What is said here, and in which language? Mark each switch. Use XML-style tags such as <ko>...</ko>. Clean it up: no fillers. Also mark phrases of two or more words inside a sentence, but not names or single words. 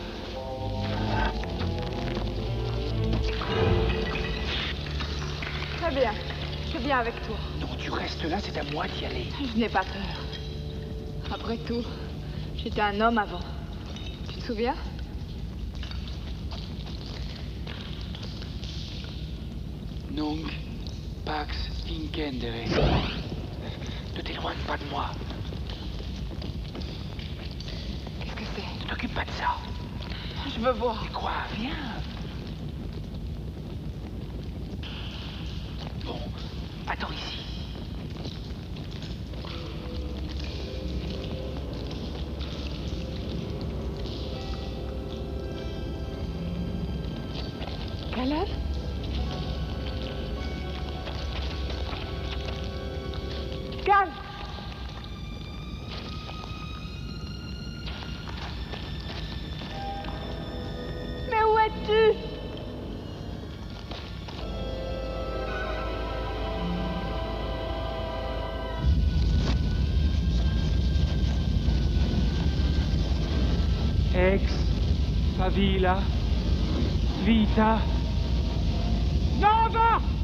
<fr>Très bien. Je viens avec toi. Non, tu restes là, c'est à moi d'y aller. Je n'ai pas peur. Après tout, j'étais un homme avant. Tu te souviens?</fr> <la>Nunc pax incendere.</la> <fr>Ne t'éloigne pas de moi. Qu'est-ce que c'est? Ne t'occupe pas de ça. Je veux voir. Mais quoi? Viens. Bon, attends ici. Caleb? Calme! Mais où es-tu?</fr> <la>Ex favilla vita nova!</la>